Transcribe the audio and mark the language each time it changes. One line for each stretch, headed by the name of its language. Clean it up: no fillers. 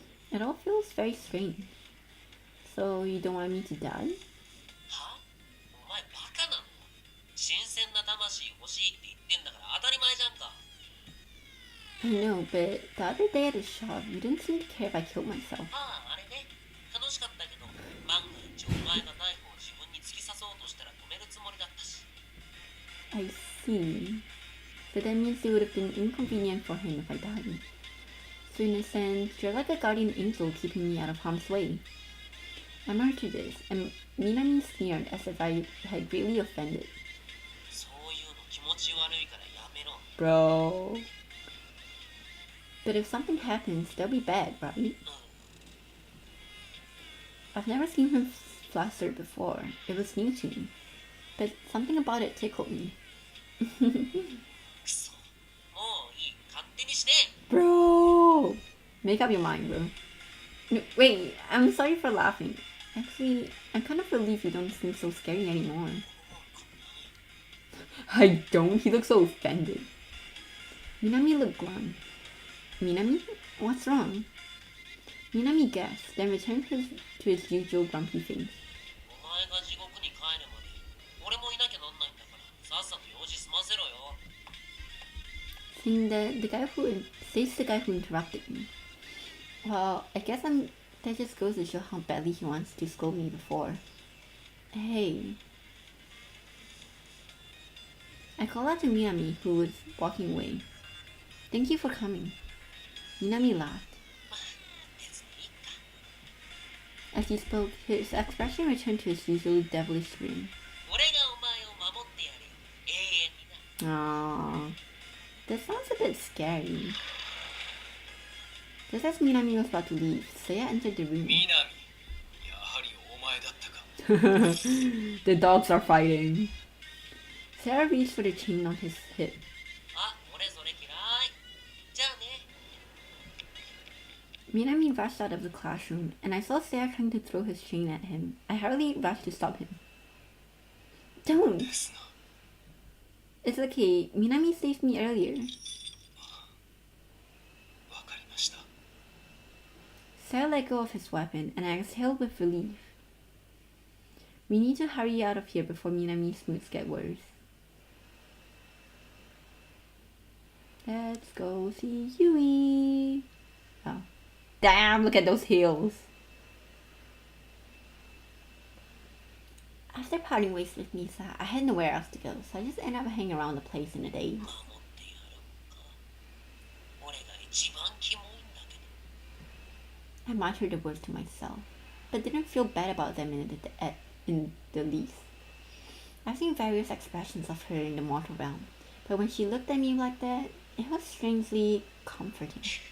English: It all feels very strange. So you don't want me to die?
Japanese: は？お前バカなの？新鮮な魂欲しいって言ってんだから当たり前じゃんか。
English: I know, but the other day at the shop, you didn't seem to care if I killed myself.
Japanese: ああ、あれね。楽しかったけど、万が一お前がナイフを自分に突き刺そうとしたら止めるつもりだったし。
English: I see. But that means it would have been inconvenient for him if I died. So in a sense, you're like a guardian angel keeping me out of harm's way. I'm after this, and Minami sneered as if I had greatly offended.
Japanese: そういうの気持ち悪いからやめろ。
English: Bro. But if something happens, that'll be bad, right? I've never seen him flustered before. It was new to me. But something about it tickled me.
Japanese: くそ。もういい。勝手にして。
English: Bro! Make up your mind, bro. No, wait, I'm sorry for laughing. Actually, I'm kind of relieved you don't seem so scary anymore. I don't? He looks so offended. Minami looked glum. Minami? What's wrong? Minami gasped, then returned to his usual grumpy face.
Japanese: お前が地獄に帰るまで俺もいなきゃなんないんだからさっさと用事済ませろよ。
English: Saying says the guy who interrupted me. Well, I guess that just goes to show how badly he wants to scold me before. Hey. I called out to Minami, who was walking away. Thank you for coming. Minami laughed.
Japanese: 別にいいか。
English: As he spoke, his expression returned to his usual devilish grin.
Japanese: 俺がお前を守ってやるよ。永遠にな。
English: Aww. That sounds a bit scary. Just as Minami was about to leave, Seiya entered the room.
Japanese: 南、やはりお前だったか。
English: The dogs are fighting. Sarah reached for the chain on his hip.
Japanese: あ、俺それ嫌い。じゃあね。
English: Minami rushed out of the classroom, and I saw Sarah trying to throw his chain at him. I hurriedly rushed to stop him. Don't!
Japanese: ですな。
English: It's okay. Minami saved me earlier.
Japanese: わかりました。
English: Sarah let go of his weapon, and I exhaled with relief. We need to hurry out of here before Minami's moods get worse. Let's go see Yui. Oh. Damn, look at those heels. After parting ways with Misa, I had nowhere else to go, so I just ended up hanging around the place in a daze.
Japanese: 守ってやるんか。俺が一番キモいんだけど。
English: I muttered the words to myself, but didn't feel bad about them in the least. I've seen various expressions of her in the mortal realm, but when she looked at me like that, it was strangely comforting.